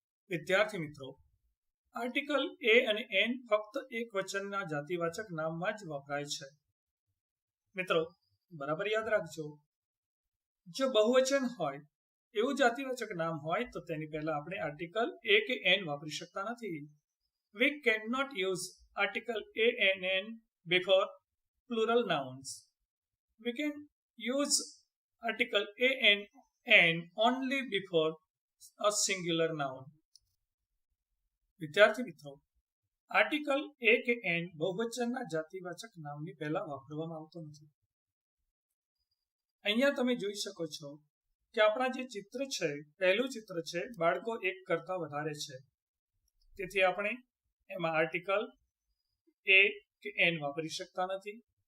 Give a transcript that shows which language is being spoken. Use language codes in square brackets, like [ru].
[gu] વિદ્યાર્થી મિત્રો, આર્ટિકલ એ અને એન ફક્ત એક વચનના જાતિવાચક નામમાં જ વપરાય છે. મિત્રો, બરાબર યાદ રાખજો, જો બહુવચન હોય, એવું જાતિવાચક નામ હોય તો તેની પહેલા આપણે આર્ટિકલ એ કે એન વાપરી શકતા નથી. [en] We cannot use article a and n before plural nouns. We can use article a and n only before a singular noun. [gu] વિદ્યાર્થી મિત્રો, આર્ટિકલ એ કે એન બહુવચનના જાતિવાચક નામની પહેલા વાપરવામાં આવતો નથી. અહીંયા તમે જોઈ શકો છો કે આપણા જે ચિત્ર છે, પહેલું ચિત્ર છે, બાળકો એક કરતા વધારે છે, તેથી આપણે એમાં આર્ટિકલ એ કે એન વાપરી શકતા નથી.